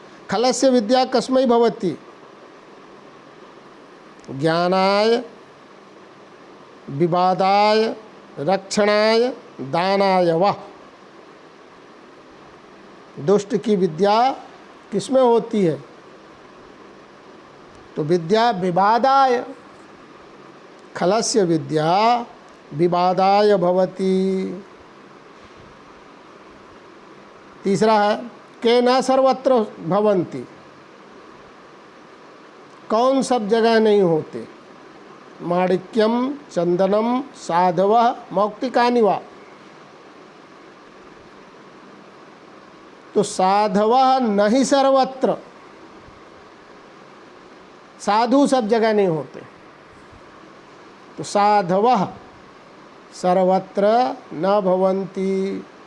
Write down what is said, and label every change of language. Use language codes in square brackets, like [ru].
[sa] खलस्य विद्या कस्मै भवति? ज्ञानाय विवादाय रक्षणाय दानाय वा। [hi] दुष्ट की विद्या किसमें होती है? [sa] तो विद्या विवादाय, खलस्य विद्या विवादाय भवति। [hi] तीसरा है के [sa] न सर्वत्र भवन्ति, [hi] कौन सब जगह नहीं होते? [sa] माणिक्यम चंदनम साधवः मौक्तिकानि वा। [hi] तो साधवः नहीं सर्वत्र, साधु सब जगह नहीं होते। [sa] तो साधवः सर्वत्र न भवन्ति।